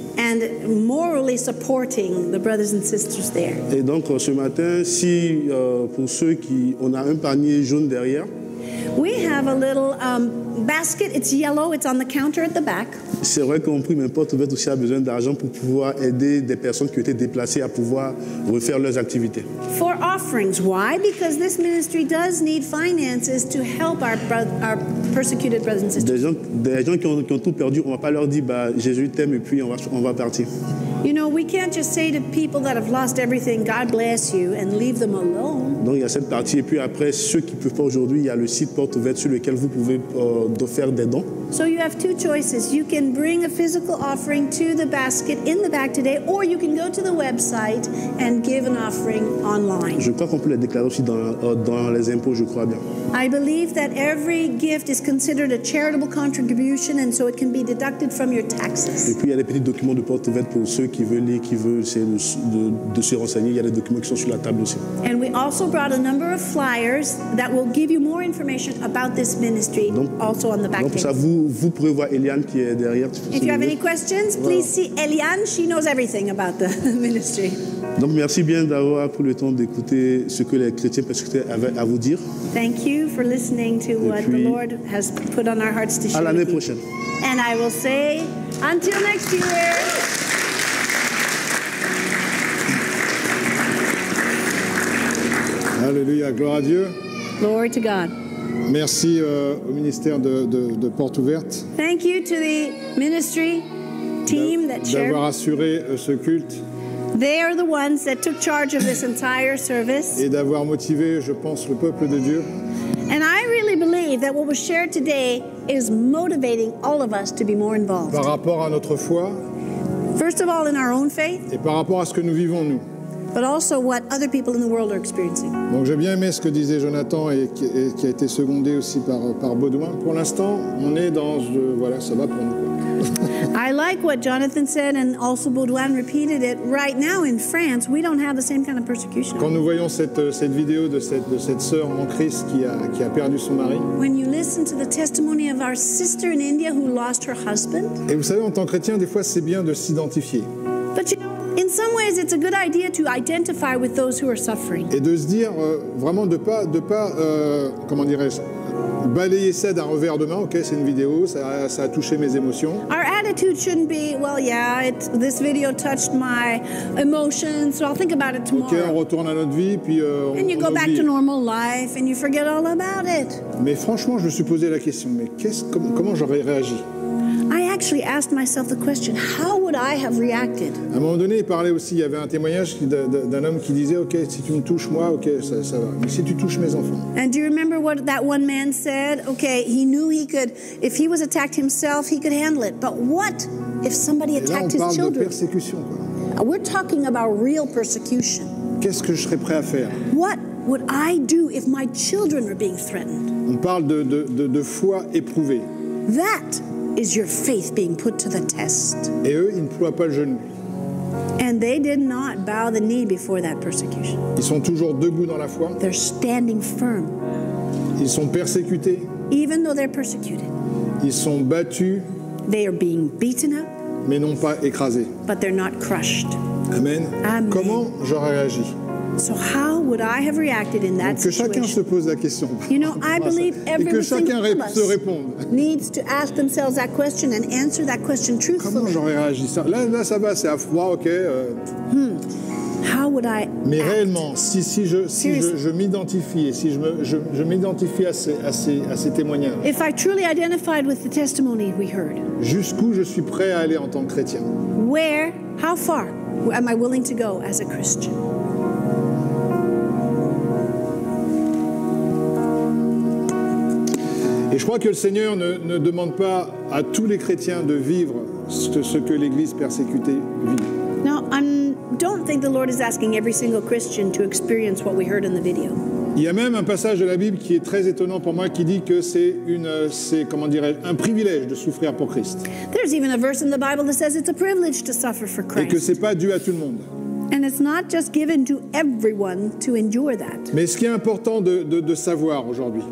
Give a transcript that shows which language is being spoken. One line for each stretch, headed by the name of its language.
English: and morally supporting the brothers and sisters there.
French: Et donc, ce matin, si pour ceux qui... On a un panier jaune derrière.
English: We have a little basket. It's yellow. It's on the counter at the back.
French: C'est vrai qu'on prie, mais Porte Ouverte aussi a besoin d'argent pour pouvoir aider des personnes qui ont été déplacées à pouvoir refaire leurs activités.
English: For offerings. Why? Because this ministry does need finances to help our persecuted brothers and sisters.
French: Des gens qui ont tout perdu, on ne va pas leur dire bah, Jésus t'aime et puis on va partir.
English: You know, we can't just say to people that have lost everything, God bless you, and leave them alone.
French: Donc il y a cette partie. Et puis après, ceux qui ne peuvent pas aujourd'hui, il y a le site Porte Ouverte sur lequel vous pouvez faire des dons.
English: So you have two choices. You can bring a physical offering to the basket in the back today, or you can go to the website and give an offering online.
French: Je crois qu'on peut les déclarer aussi dans les impôts, je crois bien.
English: I believe that every gift is considered a charitable contribution, and so it can be deducted from your
French: Et
English: taxes.
French: puis il y a des petits documents de Porte Ouverte pour ceux qui veulent lire, qui veulent essayer de se renseigner. Il y a des documents qui sont sur la table aussi.
English: And we also brought a number of flyers that will give you more information about this ministry,
French: Donc,
English: also on the back
French: donc pour ça,
English: table.
French: vous pourrez voir Eliane qui est derrière.
English: If you have any questions, please see Eliane. She knows everything about the ministry.
French: Donc merci bien d'avoir pris le temps d'écouter ce que les chrétiens persécutés avaient à vous dire.
English: Thank you for listening to what the
French: puis,
English: Lord has put on our hearts to
French: À
English: share
French: l'année
English: with you.
French: prochaine.
English: And I will say, until next year.
French: Alléluia, gloire à Dieu.
English: Glory to God.
French: Merci au ministère de Porte Ouverte
English: Thank you to the ministry team that shared.
French: d'avoir assuré ce culte
English: They are the ones that took charge of this entire service.
French: et d'avoir motivé, je pense, le peuple de Dieu
English: And I really believe that what was shared today is motivating all of us to be more involved.
French: par rapport à notre foi
English: First of all, in our own faith,
French: et par rapport à ce que nous vivons nous.
English: but also what other people in the world are experiencing.
French: Donc j'ai bien aimé ce que disait Jonathan et qui a été secondé aussi par Baudouin. Pour l'instant, on est dans... voilà, ça va pour nous.
English: I like what Jonathan said, and also Baudouin repeated it. Right now in France, we don't have the same kind of persecution.
French: Quand nous voyons cette vidéo de cette sœur en Christ qui a perdu son mari,
English: When you listen to the testimony of our sister in India who lost her husband,
French: et vous savez, en tant que chrétien, des fois, c'est bien de s'identifier
English: but you know, in some ways it's a good idea to identify with those who are suffering.
French: et de se dire vraiment de pas comment dirais-je, balayer ça d'un revers de main. Ok, c'est une vidéo, ça a touché mes émotions.
English: Our attitude shouldn't be, well, yeah, this video touched my emotions, so I'll think about it
French: Ok, on
English: tomorrow.
French: retourne à notre vie, puis
English: And you
French: on
English: go back
French: oublie.
English: to normal life and you forget all about it.
French: Mais franchement, je me suis posé la question, mais comment j'aurais réagi?
English: I actually asked myself the question, how would I have reacted?
French: À un moment donné, il parlait aussi, il y avait un témoignage d'un homme qui disait, ok, si tu me touches moi, ok, ça va, mais si tu touches mes enfants.
English: And do you remember what that one man said? Okay, he knew he could, if he was attacked himself, he could handle it. But what if somebody
French: Et là, on
English: attacked his
French: parle de
English: children?
French: persécution, quoi.
English: We're talking about real persecution.
French: Qu'est-ce que je serais prêt à faire?
English: What would I do if my children were being threatened?
French: On parle de foi éprouvée.
English: That is your faith being put to the test.
French: Et eux, ils ne ploient pas le genou.
English: And they did not bow the knee before that persecution.
French: Ils sont toujours debout dans la foi.
English: They're standing firm.
French: Ils sont persécutés.
English: Even though they're persecuted.
French: Ils sont battus.
English: They are being beaten up.
French: Mais non pas écrasés.
English: But they're not crushed.
French: Amen.
English: Amen.
French: Comment j'aurais réagi?
English: So how would I have reacted in that
French: Donc que chacun se
English: situation?
French: pose la question.
English: You know, I believe
French: Et que
English: every
French: chacun
English: single of
French: se
English: us
French: réponde.
English: needs to ask themselves that question and answer that question
French: Comment
English: truthfully.
French: j'aurais réagi? Là, ça va, c'est à froid, ok.
English: How would I
French: Mais
English: act?
French: réellement, si je m'identifie, et si je m'identifie à ces témoignages,
English: If I truly identified with the testimony we heard,
French: jusqu'où je suis prêt à aller en tant que chrétien?
English: how far am I willing to go as a Christian?
French: Et je crois que le Seigneur ne demande pas à tous les chrétiens de vivre ce que l'Église persécutée vit.
English: Now, I don't think the Lord is asking every single Christian to experience what we heard in the video.
French: Il y a même un passage de la Bible qui est très étonnant pour moi qui dit que c'est comment dirais-je, un privilège de souffrir pour Christ.
English: There's even a verse in the Bible that says it's a privilege to suffer for
French: Et que
English: Christ.
French: c'est pas dû à tout le monde.
English: And it's not just given to everyone to endure that.
French: Mais ce qui est important de savoir aujourd'hui,